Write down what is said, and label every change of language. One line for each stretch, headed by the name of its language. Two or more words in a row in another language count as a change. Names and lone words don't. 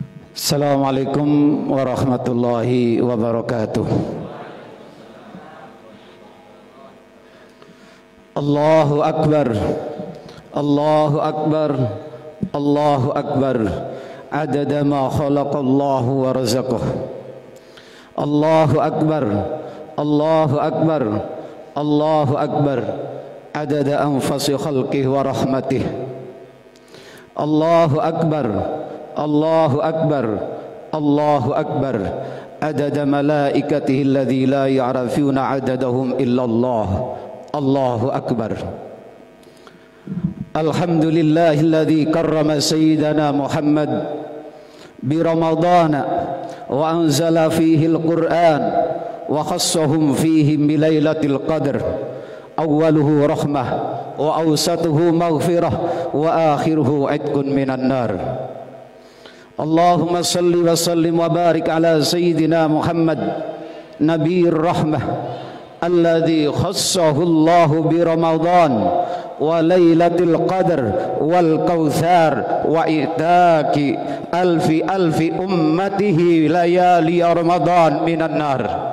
Arabic: السلام عليكم ورحمة الله وبركاته. الله أكبر، الله أكبر، الله أكبر. عدد ما خلق الله ورزق. الله أكبر، الله أكبر، الله أكبر. عدد أنفاس خلقه ورحمته. الله أكبر، الله أكبر، الله أكبر. عدد ملائكته الذي لا يعرفون عددهم إلا الله. الله أكبر. الحمد لله الذي كرم سيدنا محمد برمضان وأنزل فيه القرآن وخصهم فيه بليلة القدر. أوله رحمة وأوسطه مغفرة وآخره عتق من النار. اللهم صل وسلم وبارك على سيدنا محمد نبي الرحمة الذي خصه الله برمضان وليلة القدر والكوثر وإعتاق ألف أمته ليالي رمضان من النار.